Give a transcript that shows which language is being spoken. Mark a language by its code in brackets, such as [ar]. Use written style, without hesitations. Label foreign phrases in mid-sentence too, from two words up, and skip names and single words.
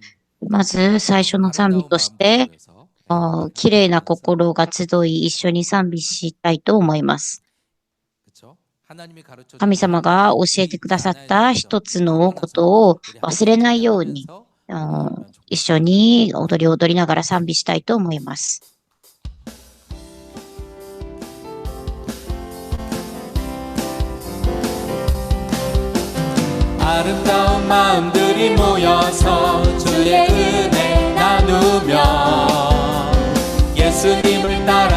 [ja] まず最初の賛美として綺麗な心が集い一緒に賛美したいと思います。神様が教えてくださった一つのことを忘れないように一緒に踊りながら賛美したいと思います。 [ko] 아름다운 마음들이 모여서 주의 은혜 나누며 예수님을 따라